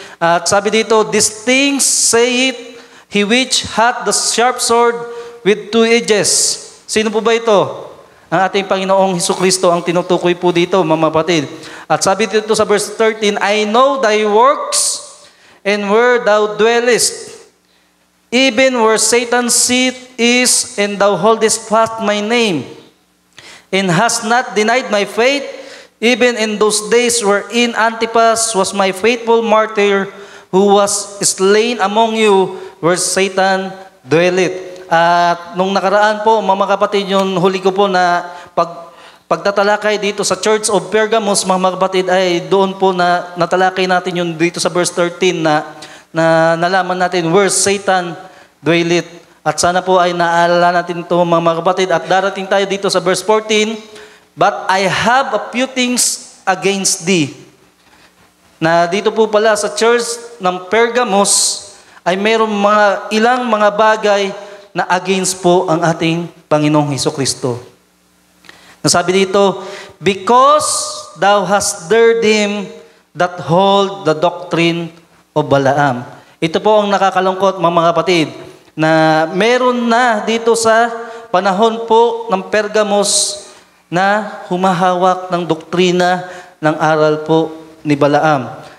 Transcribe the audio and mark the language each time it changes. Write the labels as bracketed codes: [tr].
[tl] At sabi dito, [en] "These things say it, he which hath the sharp sword with two edges." [tl] Sino po ba ito? Ang ating Panginoong Hesukristo ang tinutukoy po dito, mga kapatid. At sabi dito sa verse 13, [en] "I know thy works and where thou dwellest, even where Satan's seat is, and thou holdest fast my name, and hast not denied my faith, even in those days wherein Antipas was my faithful martyr, who was slain among you, where Satan dwelleth." [tl] At nung nakaraan po, mga kapatid, yung huli ko po na pagtatalakay dito sa Church of Pergamos, mga kapatid, ay doon po na natalakay natin yung dito sa verse 13 na nalaman natin [en] where Satan dwelleth. [tl] At sana po ay naalala natin ito, mga kapatid. At darating tayo dito sa verse 14, [en] "But I have a few things against thee." [tl] Na dito po pala sa church ng Pergamos ay mayroong ilang mga bagay na against po ang ating Panginoong Hesukristo. Nasabi dito, [en] "Because thou hast dared him that hold the doctrine of Balaam." [tl] Ito po ang nakakalungkot, mga kapatid, na meron na dito sa panahon po ng Pergamos na humahawak ng doktrina ng aral po ni Balaam.